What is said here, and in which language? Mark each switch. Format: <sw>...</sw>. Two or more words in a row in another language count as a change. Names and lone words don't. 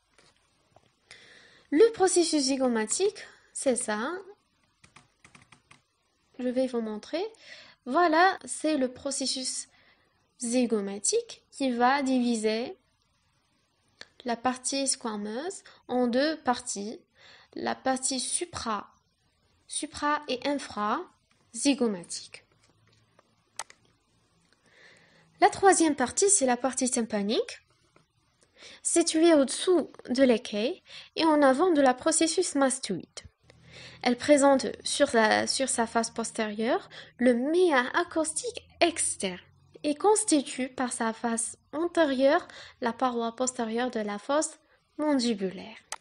<fr>Le processus zygomatique, c'est ça. Je vais vous montrer. Voilà, c'est le processus zygomatique qui va diviser la partie squameuse en deux parties, la partie supra et infra-zygomatique. La troisième partie, c'est la partie tympanique, située au-dessous de l'écaille et en avant de la processus mastoïde. Elle présente sur sa face postérieure le méa acoustique externe et constitue par sa face antérieure la paroi postérieure de la fosse mandibulaire.</fr>